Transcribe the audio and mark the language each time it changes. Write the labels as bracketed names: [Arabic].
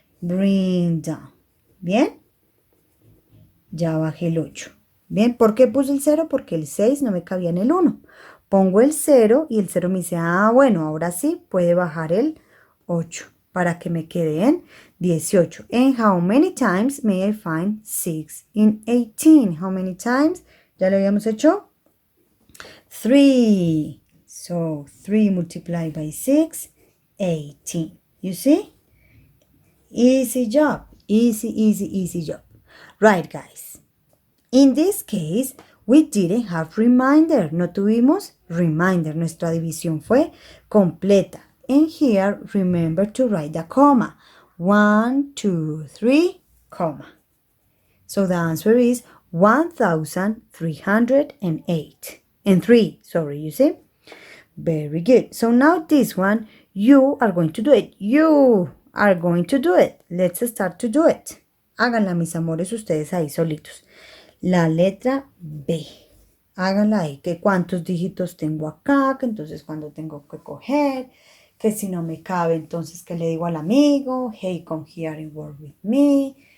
[English] Bring down. [Spanish] ¿Bien? Ya bajé el 8. Bien, ¿por qué puse el 0? Porque el 6 no me cabía en el 1. Pongo el 0 y el 0 me dice, ah, bueno, ahora sí puede bajar el 8 para que me quede en 18. [English] And how many times may I find 6 in 18? How many times? [Spanish] ¿Ya lo habíamos hecho? 3. [English] So 3 multiplied by 6, 18. You see? Easy job. Easy, easy, easy job. Right, guys. In this case, we didn't have reminder. [Spanish] No tuvimos reminder. Nuestra división fue completa. [English] And here, remember to write the comma. 1, 2, 3, comma. So the answer is 1,308. And 3, sorry, you see? Very good. So now this one, you are going to do it. You are going to do it. Let's start to do it. [Spanish] Háganla, mis amores, ustedes ahí solitos. La letra B. Háganla ahí. Que cuántos dígitos tengo acá, que entonces cuando tengo que coger, que si no me cabe, entonces que le digo al amigo, [English] hey, come here and work with me.